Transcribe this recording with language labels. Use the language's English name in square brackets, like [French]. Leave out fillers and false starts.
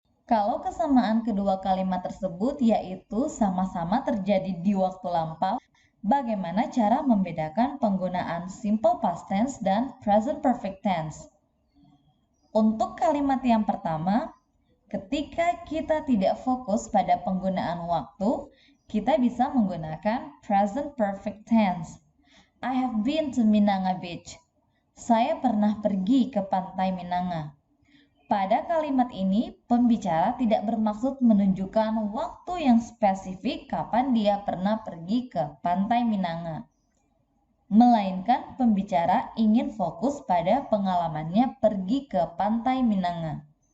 [Indonesian] Kalau kesamaan kedua kalimat tersebut yaitu sama-sama terjadi di waktu lampau, bagaimana cara membedakan penggunaan simple past tense dan present perfect tense? Untuk kalimat yang pertama, ketika kita tidak fokus pada penggunaan waktu, kita bisa menggunakan present perfect tense. [English] I have been to Minanga Beach. [Indonesian] Saya pernah pergi ke pantai Minanga. Pada kalimat ini, pembicara tidak bermaksud menunjukkan waktu yang spesifik kapan dia pernah pergi ke pantai Minanga. Melainkan pembicara ingin fokus pada pengalamannya pergi ke pantai Minanga.